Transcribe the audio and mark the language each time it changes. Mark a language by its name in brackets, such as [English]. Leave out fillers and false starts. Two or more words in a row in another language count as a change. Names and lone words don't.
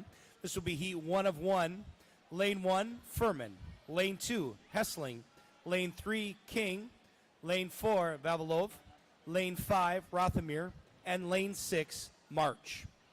[English] This will be heat 1 of 1. Lane 1, Furman. Lane 2, Hessling. Lane 3, King. Lane 4, Vavilov. Lane 5, Rothamir. And lane 6, March.